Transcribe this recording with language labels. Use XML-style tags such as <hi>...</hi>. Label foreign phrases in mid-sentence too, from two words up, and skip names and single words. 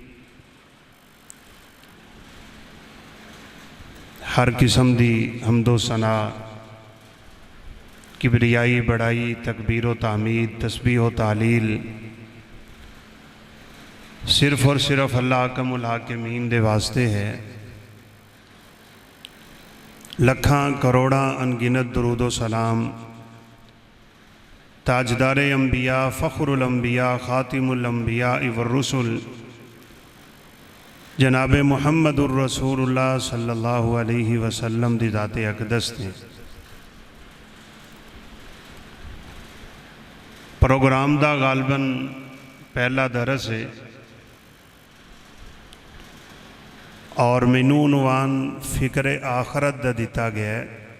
<pa>ہر قسم دی حمد و ثنا کبریائی بڑائی تکبیر و تحمید تسبیح و تہلیل صرف اور صرف اللہ</pa> <ar>أحكم الحاكمين</ar> <pa>دے واسطے ہے. لکھاں کروڑاں ان گنت درود و سلام تاجدارِ انبیاء فخر الانبیاء خاتم الانبیاء و رسل جناب محمد رسول اللہ</pa> <ar>صلى الله عليه وسلم</ar> <pa>دی ذاتِ اقدس نے. پروگرام دا غالباً پہلا درس ہے اور مینوں عنوان فکرِ آخرت دا دتا گیا ہے.</pa>